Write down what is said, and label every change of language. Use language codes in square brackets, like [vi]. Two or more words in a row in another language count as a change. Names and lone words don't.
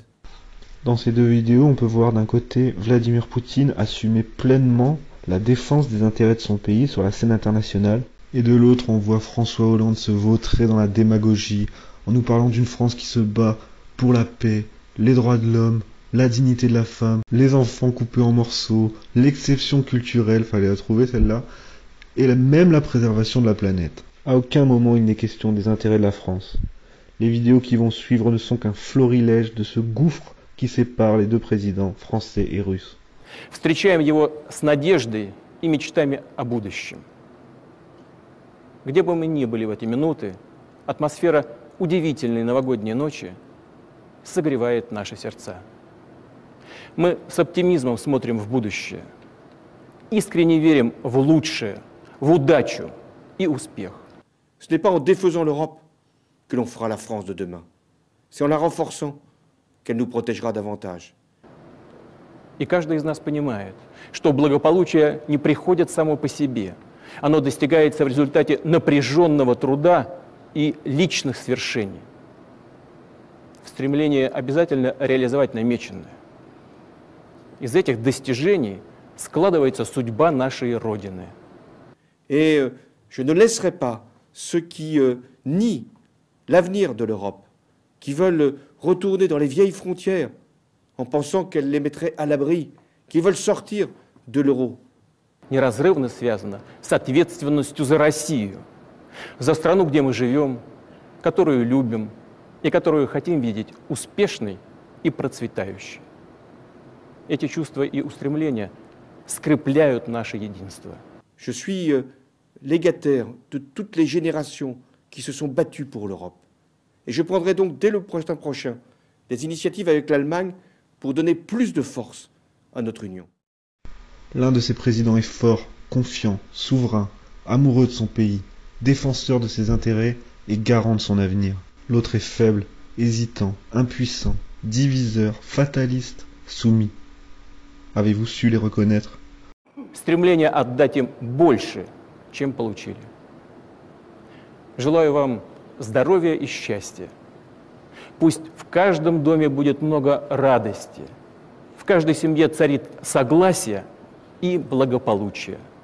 [fr] Dans ces deux vidéos, on peut voir d'un côté Vladimir Poutine assumer pleinement la défense des intérêts de son pays sur la scène internationale, et de l'autre, on voit François Hollande se vautrer dans la démagogie en nous parlant d'une France qui se bat pour la paix, les droits de l'homme, la dignité de la femme, les enfants coupés en morceaux, l'exception culturelle, fallait la trouver celle-là, et même la préservation de la planète. À aucun moment il n'est question des intérêts de la France. Les vidéos qui vont suivre ne sont qu'un florilège de ce gouffre qui sépare les deux présidents, français et russes. [ru] Встречаем его с надеждой и мечтами о будущем. Где бы мы ни были в эти минуты, атмосфера удивительной новогодней ночи согревает наши сердца. Мы с оптимизмом смотрим в будущее, искренне верим в лучшее, в удачу и успех. [fr] Ce n'est pas en défaisant l'Europe que l'on fera la France de demain. C'est en la renforçant qu'elle nous protégera davantage. [ru] И каждый из нас понимает, что благополучие не приходит само по себе. Оно достигается в результате напряженного труда и личных свершений. В стремлении обязательно реализовать намеченное. Из этих достижений складывается судьба нашей Родины. [fr] Et je ne laisserai pas ceux qui nient l'avenir de l'Europe, qui veulent retourner dans les vieilles frontières en pensant qu'elles les mettraient à l'abri, qui veulent sortir de l'euro. [ru] Неразрывно связано с ответственностью за Россию, за страну, где мы живем, которую любим и которую хотим видеть успешной и процветающей. Эти чувства и устремления скрепляют наше единство. [fr] Je suis légataire de toutes les générations qui se sont battues pour l'Europe. Et je prendrai donc dès le printemps prochain des initiatives avec l'Allemagne pour donner plus de force à notre union. L'un de ces présidents est fort, confiant, souverain, amoureux de son pays, défenseur de ses intérêts et garant de son avenir. L'autre est faible, hésitant, impuissant, diviseur, fataliste, soumis. Avez-vous su les reconnaître? [ru] Стремление отдать им больше, чем получили. Желаю вам здоровья и счастья. Пусть в каждом доме будет много радости, в каждой семье царит согласие и благополучие.